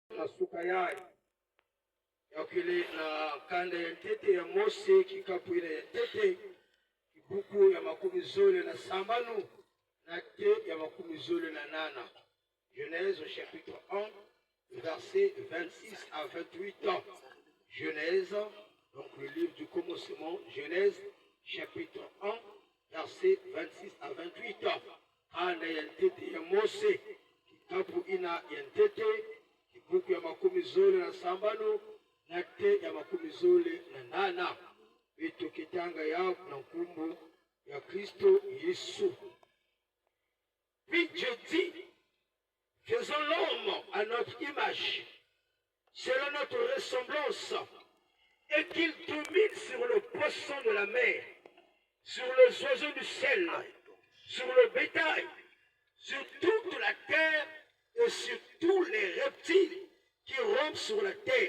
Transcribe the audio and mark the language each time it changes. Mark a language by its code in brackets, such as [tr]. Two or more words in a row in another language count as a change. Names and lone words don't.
[kg] na suka yaye yakile na kanda ya ntete ya Mose kikapu ile ya ntete kibuku ya makumi zole na sambanu na te ya makumi zole na nana. [fr] Genèse chapitre 1 verset 26 à 28 ans. Genèse, donc le livre du commencement, Genèse chapitre 1 verset 26 à 28 ans. [kg] Kanda ya ntete ya Mose kikapu ina ya ntete kibuku ya makumi zole na sambanu na te ya makumi zole na nana. Vitu kitanga ya na nkumbu ya Kristo Yesu. [fr] Puis Dieu dit, faisons l'homme à notre image, selon notre ressemblance, et qu'il domine sur le poisson de la mer, sur les oiseaux du ciel, sur le bétail, sur toute la terre et sur tous les reptiles qui rampent sur la terre.